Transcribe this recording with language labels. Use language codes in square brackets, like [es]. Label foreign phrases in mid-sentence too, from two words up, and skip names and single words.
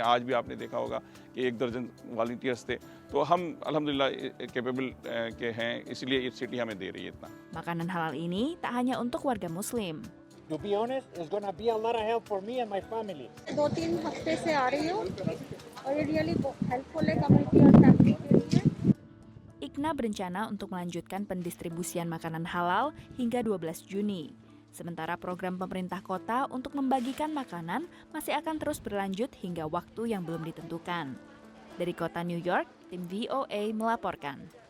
[hi] आज भी आपने देखा होगा कि 1 दर्जन वॉलंटियर्स थे, तो हम अल्हम्दुलिल्लाह कैपेबल के हैं, इसलिए ये सिटी हमें दे रही है इतना। [id] Makanan halal ini tak hanya untuk warga Muslim. [en] To be honest, it's gonna be a lot of help for me and my family. [hi] 2-3 हफ्ते से आ रही हूँ और ये [en] really helpful [hi] है कम्युनिटी और फैमिली के लिए। [id] ICNA berencana untuk melanjutkan pendistribusian makanan halal hingga 12 Juni. Sementara program pemerintah kota untuk membagikan makanan masih akan terus berlanjut hingga waktu yang belum ditentukan. Dari kota New York, tim VOA melaporkan.